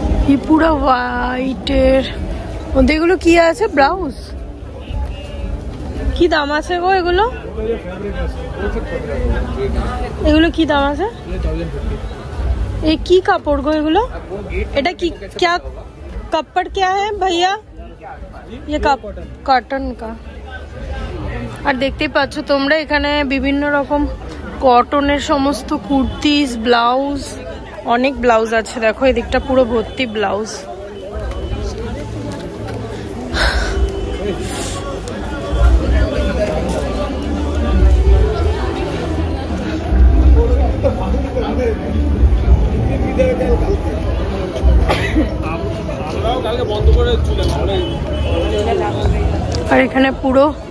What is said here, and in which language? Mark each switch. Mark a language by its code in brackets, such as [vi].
[hi] ये पूरा [bn] व्हाइटेर এগুলো কি আছে? ব্লাউজ। কি দাম আছে গো এগুলো? এগুলো কি দাম আছে? [hi] ये [bn] की কাপড় গো এগুলো? এটা কি [hi] क्या कपड़ क्या है भैया? ये कॉटन का। [bn] আর দেখতেই পাচ্ছ তোমরা এখানে বিভিন্ন রকম কটনের সমস্ত কুর্তিজ, ব্লাউজ, অনেক ব্লাউজ আছে। দেখো এদিকটা পুরো ভর্তি ব্লাউজ। আর এখানে পুরো